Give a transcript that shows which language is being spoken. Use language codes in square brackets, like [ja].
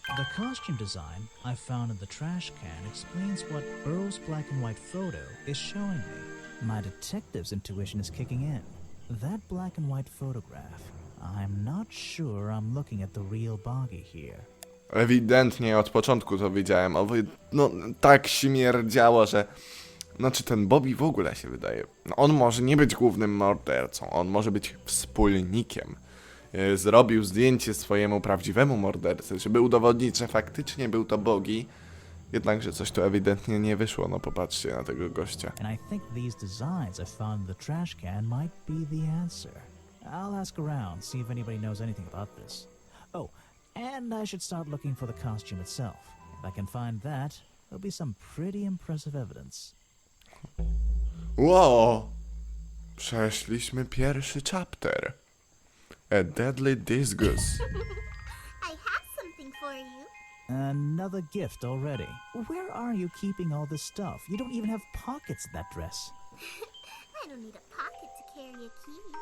[en] The costume design I found in the trash can explains what Burroughs' black and white photo is showing me. My detective's intuition is kicking in. That black and white photograph. I'm not sure I'm looking at the real Boggy here. [pl] Ewidentnie od początku to wiedziałem. No tak śmierdziało, że... Znaczy ten Bobby w ogóle się wydaje... No, on może nie być głównym mordercą. On może być wspólnikiem. Zrobił zdjęcie swojemu prawdziwemu mordercy, żeby udowodnić, że faktycznie był to Boggy. Jednakże coś tu ewidentnie nie wyszło, no popatrzcie na tego gościa. [en] And I think these designs I found in the trash can might be the answer. I'll ask around, see if anybody knows anything about this. Oh, and I should start looking for the costume itself. If I can find that, there'll be some pretty impressive evidence. Wow! [pl] Przeszliśmy pierwszy chapter. [en] A deadly disgust. I have something for you. Another gift already. Where are you keeping all this stuff? You don't even have pockets in that dress. I don't need a pocket to carry a key.